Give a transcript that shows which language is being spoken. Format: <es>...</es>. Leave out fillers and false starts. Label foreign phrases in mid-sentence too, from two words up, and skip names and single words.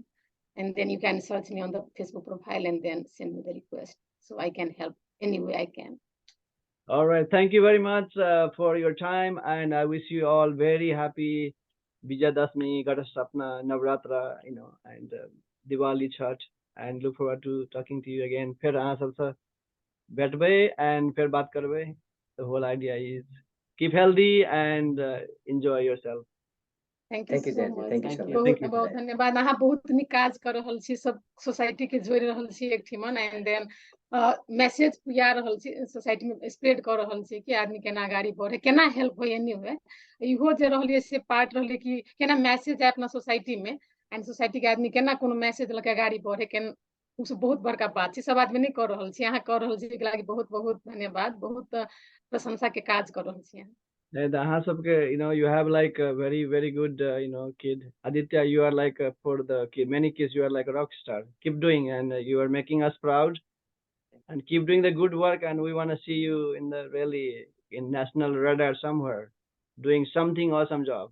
<en>And then you can search me on the Facebook profile and then send me the request so I can help any way I can. All right. Thank you very much for your time, and I wish you all very happy Vijayadashmi, Ghatastatapana, Navratra, and Diwali Chhat, and look forward to talking to you again.</en> <mai>फिर अहाँ सबसे बैठबे and फिर बात करबे.</mai> <en>The whole idea is keep healthy and enjoy yourself. Thank you so much. Thank you so much.</en> <mai>बहुत बहुत धन्यवाद. अहाँ बहुत नीक काज कर रहल छी, सब सोसाइटी के जोड़ रहल छी एक ठिमन,</mai> <en>and then</en> <mai>मैसेज पुया रहल छी, सोसाइटी में स्प्रेड कर रहल छी कि आदमी केना आगाड़ी बढ़े, केना हेल्प होय एनी हुए. इहो जे रहलिए से पार्ट रहले कि केना मैसेज है अपना सोसाइटी में, एंड सोसाइटी के आदमी केना कोनो मैसेज लके आगाड़ी बढ़े, केन उ सब बहुत बड़का बात छै. सब आदमी नहीं कर रहल छी, अहाँ कर रहल छी, एकरा लागि बहुत बहुत धन्यवाद. बहुत प्रशंसा के काज कर रहल छी.</mai> <en>And you have like a very, very good, kid. Aditya, you are like for the kid, many kids, you are like a rock star. Keep doing, and you are making us proud. And keep doing the good work. And we want to see you in the really in national radar somewhere, doing something awesome job.</en>